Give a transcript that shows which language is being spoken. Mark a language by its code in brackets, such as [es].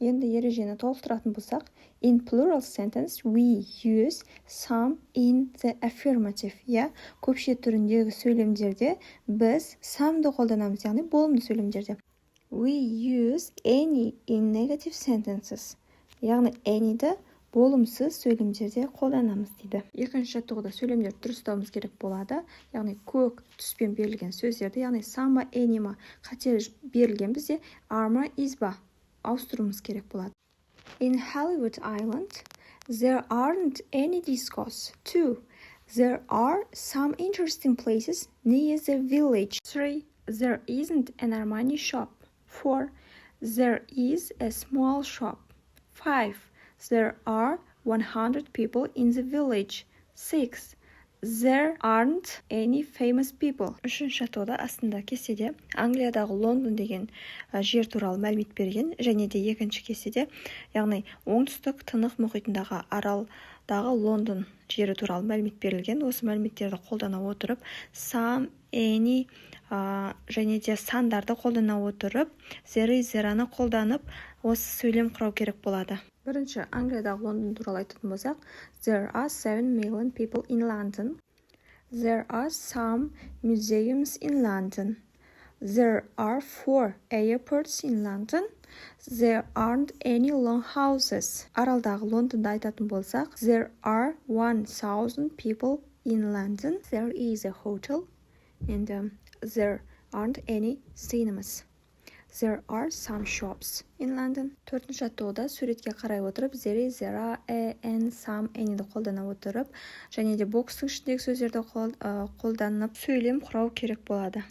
[kk] Енді ережені толықтыратын болсақ, [en] in plural sentence we use some in the affirmative. [kk] Көпше түріндегі сөйлемдерде біз some'ды қолданамыз, яғни болымды сөйлемдерде. [en] We use any in negative sentences. [kk] Яғни any'ді болымсыз сөйлемдерде қолданамыз дейді. Екінші жаттығуда сөйлемдерді дұрыстауымыз керек болады. Яғни көк түспен берілген сөздерді, яғни some ба, any ма қате берілген бізде are ма, is ба ауыстыруымыз керек болады. [en] In Hollywood Island, there aren't any discos. 2. There are some interesting places near the village. 3. There isn't an Armani shop. 4. There is a small shop. 5. There are 100 people in the village. 6. There aren't any famous people. [kk] Үшінші жаттығуда астында кестеде Англиядағы Лондон деген жер туралы мәлімет берген, және де екінші кестеде, яғни оңтүстік тынық мұхитындағы аралдағы Лондон жері туралы мәлімет берілген. Осы мәліметтерді қолдана отырып, some, any және де сандарды қолдана отырып, there is, there-аны қолданып, осы сөйлем құрау керек болады. Бірінші, Англиядағы Лондон туралы айтатын болсақ, [en] there are 7 million people in London. There are some museums in London. There are 4 airports in London. There aren't any long houses. [kk] Аралдағы Лондонда айтатын болсақ, [en] there are 1000 people in London. There is a hotel. And there aren't any cinemas. There are some shops in London. [kk] Төртінші жаттығуда суретке қарай отырып, there is, there are, and some, any'ді қолдана отырып, және де бокстың ішіндегі сөздерді қолданып сөйлем құрау керек болады.